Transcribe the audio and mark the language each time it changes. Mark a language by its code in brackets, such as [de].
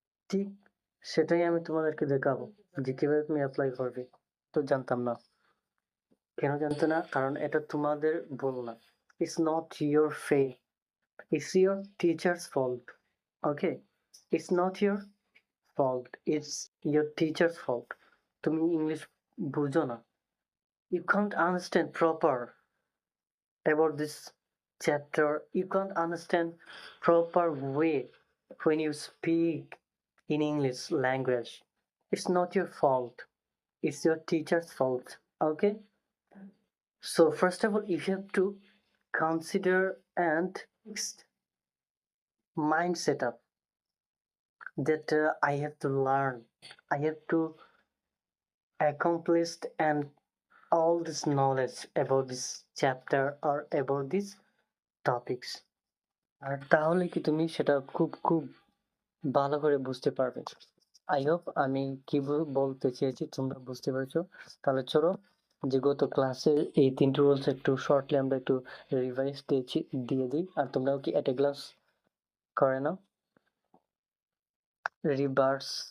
[bn] ঠিক সেটাই আমি তোমাদেরকে দেখাবো যে কিভাবে তুমি অ্যাপ্লাই করবে। তো জানতাম না, কেন জানতো না, কারণ এটা তোমাদের ভুল না। [en] It's not your fail, it's your teacher's fault. Okay, it's not your fault, it's your teacher's fault. [bn] তুমি ইংলিশ বুঝো না, [en] you can't understand proper about this chapter, you can't understand proper way when you speak in English language. It's not your fault, it's your teacher's fault. Okay, so first of all you have to consider and mind setup that I have to learn, I have to accomplish and all this knowledge about this chapter or about these topics. [bn] আর তাহলে কি তুমি সেটা খুব ভালো করে বুঝতে পারবে। [en] I hope [bn] আমি কি বলতে চেয়েছি তোমরা বুঝতে পেরেছো। তাহলে চলো যে গত ক্লাসে এই 3টি রুলস একটু শর্টলি আমরা একটু রিভাইজ দিয়ে দিই, আর তোমরাও কি এট এ গ্লাস করে নাও রিভার্স।